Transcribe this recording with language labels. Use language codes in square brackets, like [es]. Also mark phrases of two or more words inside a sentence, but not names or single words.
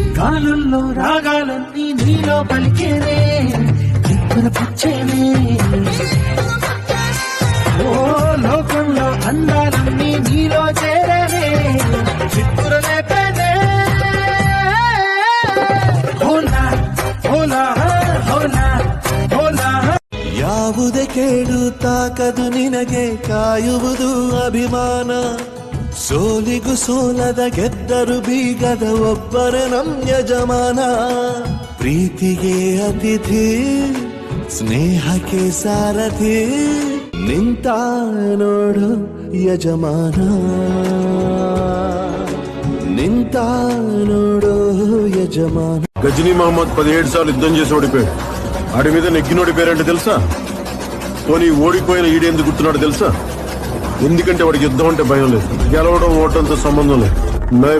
[te] గాలుల్లో రాగాలన్నీ నీలో పలికేనే చిక్కున పుచ్చేనే ఓ లోకంలో అందాలన్నీ నీలో చేరనే చిక్కుర లేపేనే హోలా హోలా హోలా హోలా [kn] ಯಾವುದೇ ಕೇಡು ತಾಕದು ನಿನಗೆ ಕಾಯುವುದು ಅಭಿಮಾನ ಸೋಲಿಗೂ ಸೋಲದ ಗೆದ್ದರು ಬೀಗದ ಒಬ್ಬರ ನಮ್ ಯಜಮಾನ ಪ್ರೀತಿಗೆ ಅತಿಥಿ ಸ್ನೇಹಕ್ಕೆ ಸಾರಥಿ ನಿಂತ ನೋಡು ಯಜಮಾನ ನಿಂತ ನೋಡೋ ಯಜಮಾನ [te] గజనీ మహమ్మద్ 17 సార్లు యుద్ధం చేసి ఓడిపోయాడు. ఆడి మీద నెగ్గినోడి పేరేంటో తెలుసా? పోనీ ఓడిపోయిన ఈడేందుకు గుర్తున్నాడు తెలుసా? ఎందుకంటే వాడికి యుద్ధం అంటే భయం లేదు. గెలవడం ఓటంతో సంబంధం లేదు.